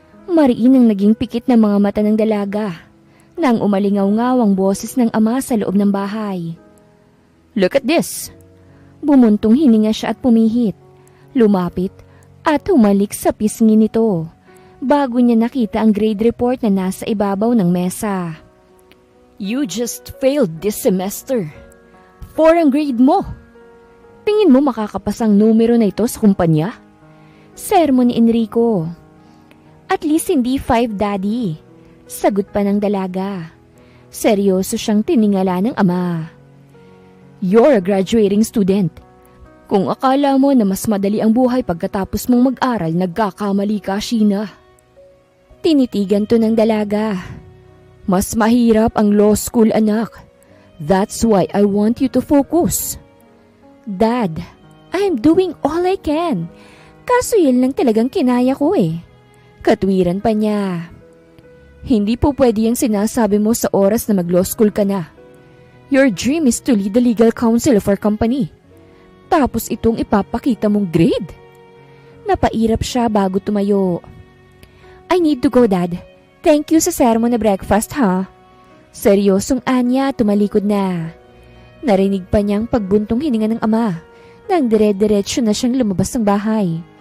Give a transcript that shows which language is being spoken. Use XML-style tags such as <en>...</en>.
<tl>Mariin ang naging pikit ng mga mata ng dalaga nang umalingaw-ngaw ang boses ng ama sa loob ng bahay.</tl> <en>Look at this!</en> <tl>Bumuntong hininga siya at pumihit. Lumapit at humalik sa pisngi nito bago niya nakita ang grade report na nasa ibabaw ng mesa.</tl> <en>You just failed this semester.</en> <tl>4 ang grade mo. Tingin mo makakapasang numero na ito sa kumpanya? Sermon ni Enrico. At least hindi 5, Daddy. Sagot pa ng dalaga. Seryoso siyang tiningala ng ama.</tl> <en>You're a graduating student.</en> <tl>Kung akala mo na mas madali ang buhay pagkatapos mong mag-aral, nagkakamali ka, Sheena. Tinitigan to ng dalaga. Mas mahirap ang law school, anak.</tl> <en>That's why I want you to focus. Dad, I'm doing all I can.</en> <tl>Kaso yun lang talagang kinaya ko eh. Katwiran pa niya. Hindi po pwede yung sinasabi mo sa oras na mag-law school ka na.</tl> <en>Your dream is to lead the legal counsel of our company.</en> <tl>Tapos itong ipapakita mong grade? Napairap siya bago tumayo.</tl> <en>I need to go, Dad. Thank you</en> <tl>sa sermon na breakfast, ha? Seryosong anya, tumalikod na. Narinig pa niyang pagbuntong hininga ng ama nang dire-diretsyo na siyang lumabas ng bahay.</tl>